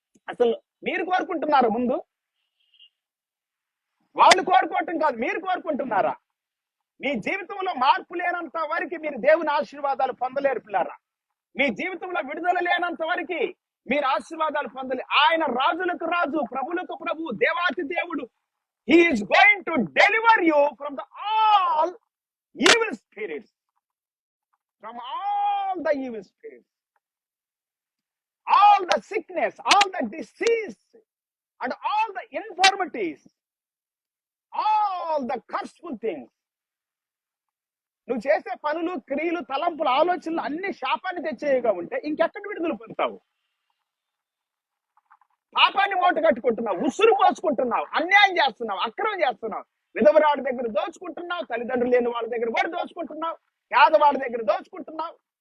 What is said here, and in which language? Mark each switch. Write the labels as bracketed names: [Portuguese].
[Telugu] అసలు మీరు కోరుకుంటున్నారా? ముందు వాళ్ళు కోరుకోవటం కాదు, మీరు కోరుకుంటున్నారా? మీ జీవితంలో మార్పు లేనంత వరకు మీరు దేవుని ఆశీర్వాదాలు పొందలేరు పిల్లారా. మీ జీవితంలో విడుదల లేనంత వరకు మీరు ఆశీర్వాదాలు పొందలే. ఆయన రాజులకు రాజు, ప్రభులకు ప్రభు, దేవాతి దేవుడు. [English] He is going to deliver you from all evil spirits, from all the evil spirits, all the sickness, all the disease, and all the infirmities, all the curseful things. [Telugu] నువ్వు చేసే పనులు, క్రియలు, తలంపులు, ఆలోచనలు అన్ని శాపాన్ని తెచ్చేవిగా ఉంటే ఇంకెక్కడ విడుదల పొందుతావు? పాపాన్ని మూట కట్టుకుంటున్నావు, ఉసురు పోసుకుంటున్నావు, అన్యాయం చేస్తున్నావు, అక్రమం చేస్తున్నావు, విధవరాడి దగ్గర దోచుకుంటున్నావు, తల్లిదండ్రులు లేని వాళ్ళ దగ్గర కూడా దోచుకుంటున్నావు, పేదవాడి దగ్గర దోచుకుంటున్నావు.